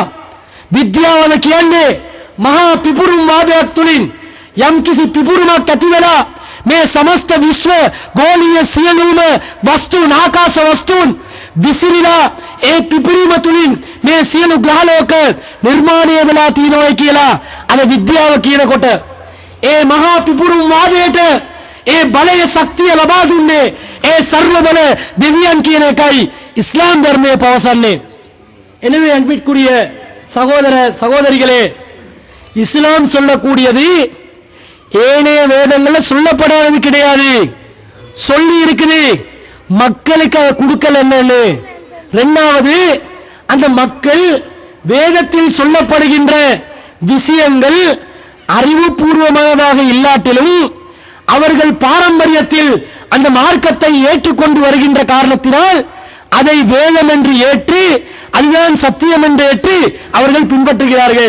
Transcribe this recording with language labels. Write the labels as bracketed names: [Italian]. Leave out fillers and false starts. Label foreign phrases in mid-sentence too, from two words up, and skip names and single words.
[Sinhala] විද්‍යාවද කියන්නේ මහා පිපුරුම් වාදයක් තුලින් යම් කිසි පිපුරුමක් ඇති වෙලා මේ සමස්ත විශ්ව ගෝලීය සියලුම වස්තුන් ආකාශ වස්තුන් විසිරීලා ඒ පිපුරීම තුලින් මේ සියලු ග්‍රහලෝක නිර්මාණය වෙලා තියෙනවා කියලා අද විද්‍යාව කියනකොට ඒ මහා පිපුරුම් වාදයට ඒ බලය ශක්තිය ලබා දුන්නේ ඒ සර්ව බල දෙවියන් කියන එකයි இஸ்லாம் ධර්මයේ පවසන්නේ. [Tamil] எனவே அன்பிற்குரிய சகோதர சகோதரிகளே, இஸ்லாம் சொல்லக்கூடியது ஏனைய வேதங்கள்ல சொல்லப்படாதது கிடையாது, சொல்லி இருக்குது. மக்களுக்கு அதை கொடுக்கல என்னன்னு. இரண்டாவது, அந்த மக்கள் வேதத்தில் சொல்லப்படுகின்ற விஷயங்கள் அறிவுபூர்வமானதாக இல்லாட்டிலும் அவர்கள் பாரம்பரியத்தில் அந்த மார்க்கத்தை ஏற்றுக்கொண்டு வருகின்ற காரணத்தினால் அதை வேதம் என்று ஏற்று அதுதான் சத்தியம் என்று ஏற்று அவர்கள் பின்பற்றுகிறார்கள்.